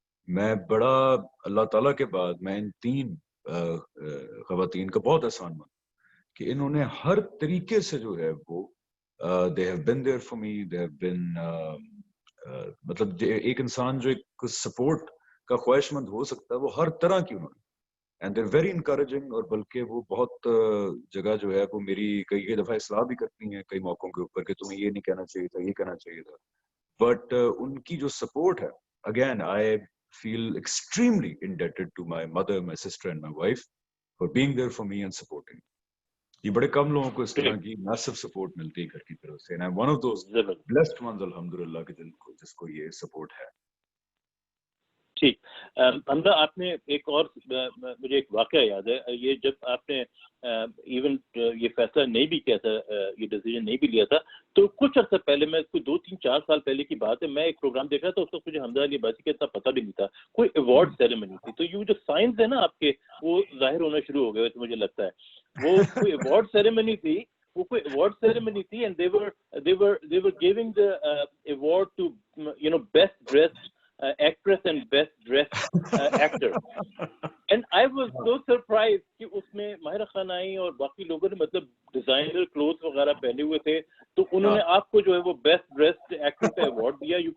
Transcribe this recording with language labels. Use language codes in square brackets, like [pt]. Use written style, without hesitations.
[ur] میں بڑا اللہ تعالیٰ کے بعد میں ان 3 خواتین کا بہت احسان مند کہ انہوں نے ہر طریقے سے جو ہے وہ [en] they have been there for me, they have been [ur] مطلب ایک انسان جو ایک سپورٹ کا خواہش مند ہو سکتا ہے وہ ہر طرح کی انہوں نے, [en] And they're very encouraging. [ur] اور بلکہ وہ بہت جگہ جو ہے وہ میری کئی دفعہ اصلاح بھی کرتی ہیں کئی موقعوں کے اوپر کہ تمہیں یہ نہیں کہنا چاہیے تھا, یہ کہنا چاہیے تھا. بٹ ان کی جو سپورٹ ہے, [en] Again I feel extremely indebted to my mother, my sister and my wife for being there for me and supporting. [ur] یہ بڑے کم لوگوں کو اس طرح کی [en] massive support [ur] ملتی ہے گھر کی طرف سے, [en] and I'm one of those blessed ones [ur] الحمدللہ کہ جس کو یہ support ہے. ٹھیک. حمزہ, آپ نے ایک اور, مجھے ایک واقعہ یاد ہے, یہ جب آپ نے ایون یہ فیصلہ نہیں بھی کیا تھا, یہ ڈیسیجن نہیں بھی لیا تھا, تو کچھ عرصہ پہلے, میں کوئی 2-3-4 سال پہلے کی بات ہے, میں ایک پروگرام دیکھ رہا تھا, اس وقت مجھے حمزہ علی عباسی کا اتنا پتہ بھی نہیں تھا, کوئی ایوارڈ سیریمنی تھی. تو یہ جو سائنس ہے نا آپ کے, وہ ظاہر ہونا شروع ہو گئے تو مجھے لگتا ہے. وہ کوئی ایوارڈ سیریمنی تھی, [en] and they were giving the award to best dressed actress and best dressed actor. And I was so surprised [ur] کہ اس میں ماہرہ خان آئی اور باقی لوگوں نے مطلب ڈیزائنر کلوتھ وغیرہ پہنے ہوئے تھے, تو انہوں نے آپ کو جو ہے وہ بیسٹ ڈریسڈ ایکٹر کا ایوارڈ دیا. یو